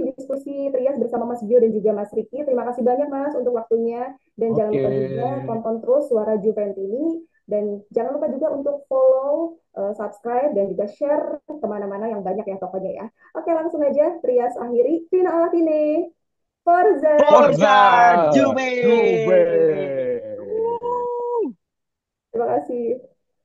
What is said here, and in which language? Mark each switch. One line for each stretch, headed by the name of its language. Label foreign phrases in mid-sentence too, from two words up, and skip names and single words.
Indonesian: tadi diskusi Trias bersama Mas Bio dan juga Mas Riki. Terima kasih banyak Mas untuk waktunya. Dan jangan Oke. lupa juga tonton terus Suara Juventini. Dan jangan lupa juga untuk follow, subscribe, dan juga share kemana-mana yang banyak ya pokoknya ya. Oke, langsung aja Trias akhiri.
Italian: Fino alla fine. Forza! Forza Forza Juve. Juve. Woo!
Indonesian: Terima kasih.